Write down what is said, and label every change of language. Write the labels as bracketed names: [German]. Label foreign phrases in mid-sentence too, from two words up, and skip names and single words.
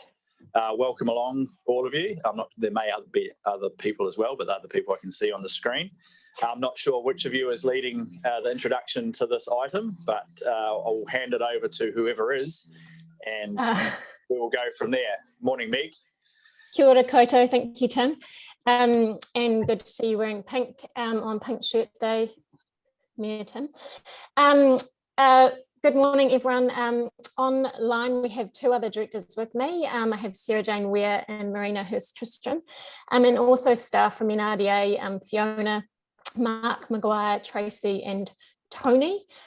[English] Welcome along, all of you. There may be other people as well, but the other people I can see on the screen. I'm not sure which of you is leading the introduction to this item, but I'll hand it over to whoever is, and we will go from there. Morning, Meg. [Māori] Kia ora koutou, [English] thank you, Tim. And good to see you wearing pink on Pink Shirt Day, Mayor Tim. Good morning, everyone. Online, we have two other directors with me. I have Sarah Jane Weir and Marina Hurst-Tristram, and also staff from NRDA, Fiona, Mark Maguire, Tracy and Tony.